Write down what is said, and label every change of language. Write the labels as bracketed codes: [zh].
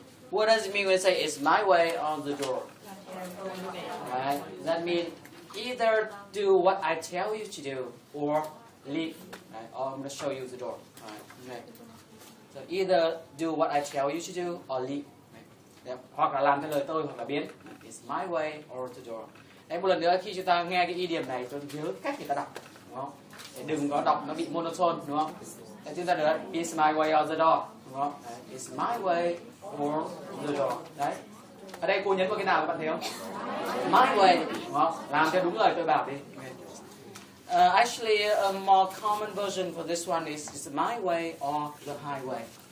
[en] What does it mean when we say it's my way or the door? Right? That means either do what I tell you to do or leave. Right? Or I'm going to show you the door. Right? Okay. So either do what I tell you to do or leave. Right? [vi] Hoặc là làm theo lời tôi hoặc là biến. [en] It's my way or the door. [vi] Đấy, một lần nữa khi chúng ta nghe cái idiom này tôi nhớ cách người ta đọc, đúng không? Để đừng có đọc nó bị monotone, đúng không? Để chúng ta được [en] it's my way or the door, [vi] đúng không? Đấy, [en] it's my way or the door. [vi] Đấy. Ở đây cô nhấn vào cái nào các bạn thấy không? My way, đúng không? Làm theo đúng lời tôi bảo đi. [en] Actually, a more common version for this one is it's my way or the highway.